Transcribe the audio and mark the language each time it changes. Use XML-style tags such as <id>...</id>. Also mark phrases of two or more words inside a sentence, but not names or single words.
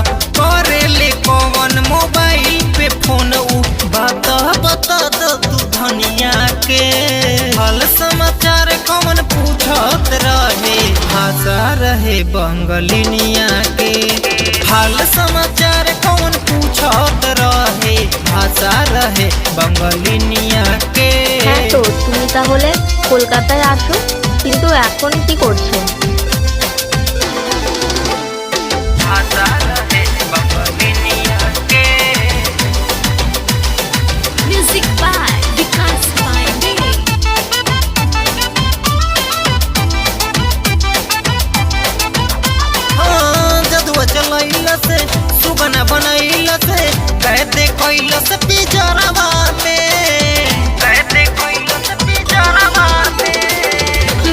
<bho>करेले कौन मोबाइल पे फोन बात बता दो तू धनिया के। हाल समाचार कौन पूछत रहे भाषा रहे बंगलिनिया के। हाल समाचार कौन पूछत रहे भाषा रहे बंगलिनिया के।</bho> <bn>হ্যাঁ তো, তুমি তাহলে কলকাতায় আসো। কিন্তু এখন কি করছো?</bn> <bho>भाषा रहे बंगलिनिया के।</bho> <en>music by Vikas Pandey.</en> <bho>जदुआ चलैला से सुगना बनैला से कैदे कैला से पिजरवा में कैदे कैला से पिजरवा में।</bho>